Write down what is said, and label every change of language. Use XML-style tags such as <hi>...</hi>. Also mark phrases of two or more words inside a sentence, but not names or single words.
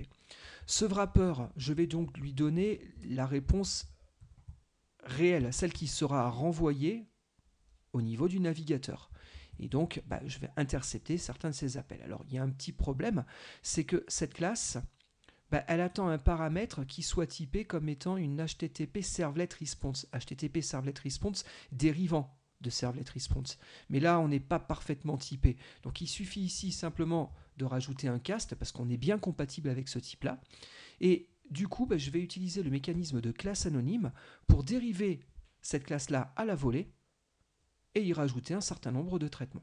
<fr>Ce wrapper, je vais donc lui donner la réponse réelle, celle qui sera renvoyée au niveau du navigateur. Et donc, je vais intercepter certains de ces appels. Alors, il y a un petit problème, c'est que cette classe, elle attend un paramètre qui soit typé comme étant une HTTP Servlet Response. HTTP Servlet Response dérivant de Servlet Response. Mais là, on n'est pas parfaitement typé. Donc, il suffit ici simplement de rajouter un cast, parce qu'on est bien compatible avec ce type-là. Et du coup, je vais utiliser le mécanisme de classe anonyme pour dériver cette classe-là à la volée, et y rajouter un certain nombre de traitements.</fr>